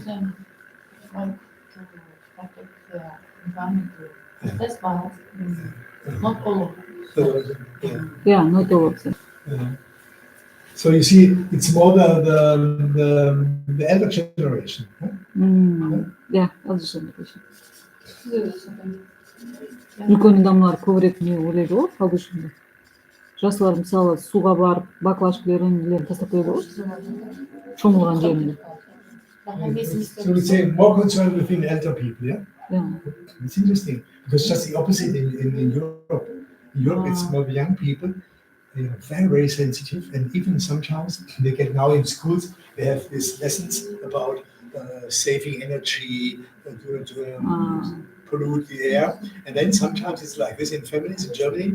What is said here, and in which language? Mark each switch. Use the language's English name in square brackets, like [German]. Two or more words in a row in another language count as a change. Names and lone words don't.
[English] them want to protect the environment. That's bad. Not all of them. Yeah. Yeah, not all of them. So you see, it's more the elder generation. Huh? Yeah, alışın. [Kazakh] Үлкен адамдар көбірек не ойлайды ғой талдышында. Жастар мысалы суға барып баклажкаларын нелерін тастап қояды ғой шомылған жерінде. [English] So we say more concerned within elder people, yeah? Yeah. It's interesting because just the opposite in Europe. In Europe, it's more the young people. They are very, very sensitive, and even sometimes they get now in schools. They have these lessons about saving energy, pollute the air, and then sometimes it's like this in families in Germany.